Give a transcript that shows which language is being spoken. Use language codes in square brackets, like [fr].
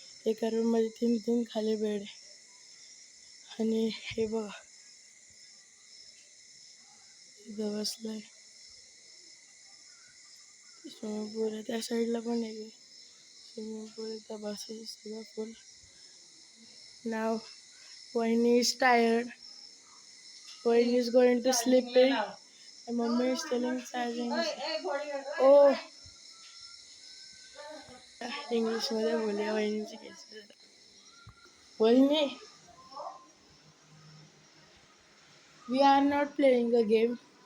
[mr] एका रूम मध्ये 3 खाली बेड आहे. आणि हे बघा इथं बसलाय स्विमिंग पूल आहे. त्या साईडला पण आहे स्विमिंग पूल. इथं बसायचं सगळं फुल. [en] नाव Vayni is tired. Vayni is going to sleeping. And mommy is telling charging. [mr] Oh, English मध्ये बोलूया वहिनीची केस. वहिनी, [en] we are not playing a game.